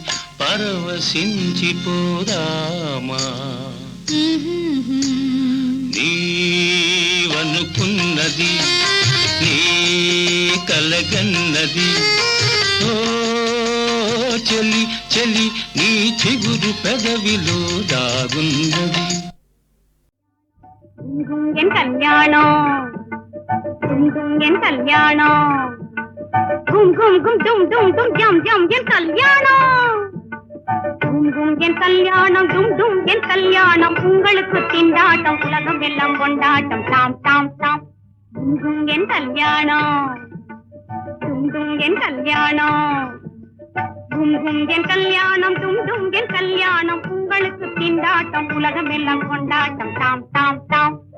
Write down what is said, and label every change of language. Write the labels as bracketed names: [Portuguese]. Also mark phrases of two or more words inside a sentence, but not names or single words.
[Telugu] పరవశించిపోదామా నీవనుకున్నది నీ కలగన్నది ఓ చెలి చెలి నీ చిగురు పెదవిలో దాగున్నది [Tamil] என் கல்யாணம் என் கல்யாணம் கும் கும் கும் டும் டும் டும் ஜம் ஜம் என் கல்யாணம் என் கல்யாணம் டும் டும் என் கல்யாணம் உங்களுக்கு திண்டாட்டம் உலகம் எல்லாம் கொண்டாட்டம் தாம் தாம் தாம் என் கல்யாணம் டும் என் கல்யாணம் என் கல்யாணம் டும் என் கல்யாணம் உங்களுக்கு திண்டாட்டம் உலகம் எல்லாம் கொண்டாட்டம் தாம் தாம் தாம்